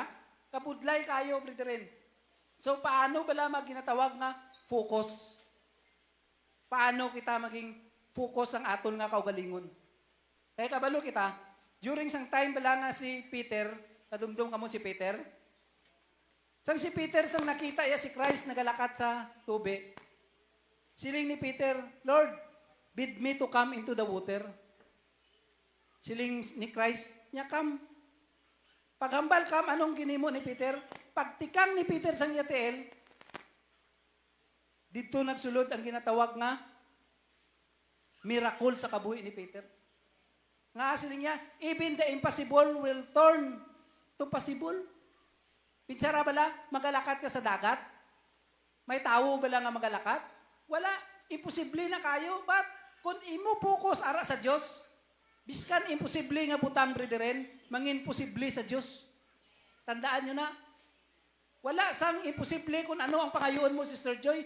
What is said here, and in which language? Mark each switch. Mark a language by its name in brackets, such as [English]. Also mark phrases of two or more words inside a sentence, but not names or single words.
[Hiligaynon] Kabudlay kayo, brethren. So, paano bala ginatawag nga focus? paano kita maging focus ang aton nga kaugalingon. Kaya kabalo kita, during sang time bala nga si Peter, kadumdum kamo si Peter, sang si Peter sang nakita iya si Christ nagalakat sa tubig, siling ni Peter, Lord, [English] bid me to come into the water. [Hiligaynon] Siling ni Christ, niya come. Paghambal kam, anong ginimo ni Peter? Pagtikang ni Peter sang yatiel, dito nagsulod ang ginatawag nga miracle sa kabuhi ni Peter. Nga siling niya, [English] even the impossible will turn to possible. [Hiligaynon] Pinsara bala, magalakat ka sa dagat? May tao bala nga magalakat? Wala, imposible na kayo. But kung imo focus ara sa Diyos, biskan imposible nga butang brethren, mangin posible sa Diyos. [Filipino] Tandaan nyo na, [Hiligaynon] wala sang imposible kung ano ang pangayoon mo, Sister Joy.